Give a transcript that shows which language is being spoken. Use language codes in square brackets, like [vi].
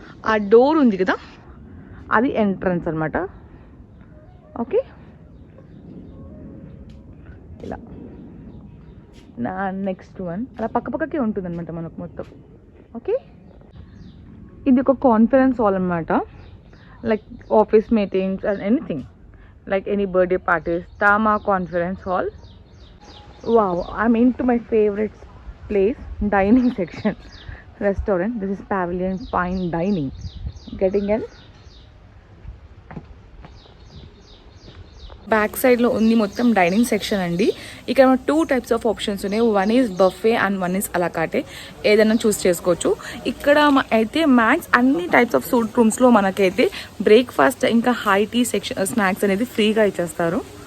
[te] ఆ డోర్ ఉంది కదా, అది ఎంట్రన్స్ అనమాట. ఓకే, ఇలా నా నెక్స్ట్ వన్ అలా పక్కపక్కకే ఉంటుంది అనమాట మనకు మొత్తం. ఓకే, ఇది ఒక కాన్ఫరెన్స్ హాల్ అనమాట. [en] like office meetings and anything, like any birthday parties. Tama conference hall. Wow, I'm into my favorite place, dining section. Restaurant. This is Pavilion Fine Dining. Getting in. [te] Back సైడ్లో ఉంది మొత్తం dining section అండి. ఇక్కడ 2 types of options ఉన్నాయి. [en] One is buffet and one is a la carte. [te] ఏదైనా చూస్ చేసుకోవచ్చు. ఇక్కడ అయితే మ్యాక్స్ అన్ని టైప్స్ ఆఫ్ సూట్ రూమ్స్లో మనకైతే బ్రేక్ఫాస్ట్ ఇంకా హై టీ సెక్షన్ స్నాక్స్ అనేది ఫ్రీగా ఇచ్చేస్తారు.